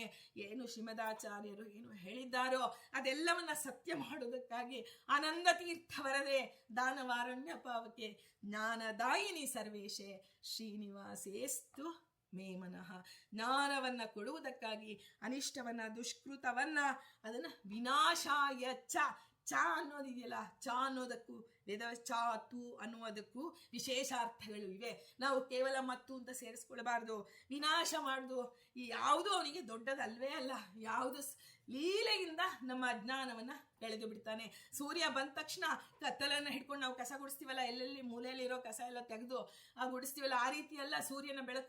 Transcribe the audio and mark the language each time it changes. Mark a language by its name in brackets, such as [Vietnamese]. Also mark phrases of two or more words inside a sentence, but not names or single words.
[Kannada] ಏನು ಶ್ರೀಮದಾಚಾರ್ಯರು ಏನು ಹೇಳಿದ್ದಾರೋ ಅದೆಲ್ಲವನ್ನ ಸತ್ಯ ಮಾಡೋದಕ್ಕಾಗಿ [Sanskrit] ಆನಂದ ತೀರ್ಥ ವರದೆ ದಾನವಾರಣ್ಯ ಪಾವಕೆ ಜ್ಞಾನದಾಯಿನಿ ಸರ್ವೇಶೆ ಶ್ರೀನಿವಾಸೇಸ್ತು ಮೇ ಮನಃ. [Kannada] ಜ್ಞಾನವನ್ನ ಕೊಡುವುದಕ್ಕಾಗಿ ಅನಿಷ್ಟವನ್ನ ದುಷ್ಕೃತವನ್ನ ಅದನ್ನ [Sanskrit] ವಿನಾಶಾಯ ಚ [Kannada] ಅನ್ನೋದಿದೆಯಲ್ಲ, ಚ ಅನ್ನೋದಕ್ಕೂ ವೇದ ಚಾತು ಅನ್ನುವುದಕ್ಕೂ ವಿಶೇಷಾರ್ಥಗಳು ಇವೆ. ನಾವು ಕೇವಲ ಮತ್ತು ಅಂತ ಸೇರಿಸ್ಕೊಳ್ಬಾರ್ದು. ವಿನಾಶ ಮಾಡುದು ಈ ಯಾವುದು ಅವನಿಗೆ ದೊಡ್ಡದಲ್ವೇ ಅಲ್ಲ. ಯಾವುದು ಲೀಲೆಯಿಂದ ನಮ್ಮ ಅಜ್ಞಾನವನ್ನ ಕಳೆದು ಬಿಡ್ತಾನೆ. ಸೂರ್ಯ ಬಂದ ತಕ್ಷಣ ಕತ್ತಲನ್ನ ಹಿಡ್ಕೊಂಡು ನಾವು ಕಸ ಗುಡಿಸ್ತೀವಲ್ಲ, ಎಲ್ಲೆಲ್ಲಿ ಮೂಲೆಯಲ್ಲಿರೋ ಕಸ ಎಲ್ಲ ತೆಗೆದು ಗುಡಿಸ್ತೀವಲ್ಲ, ಆ ರೀತಿ ಅಲ್ಲ ಸೂರ್ಯನ ಬೆಳಕು.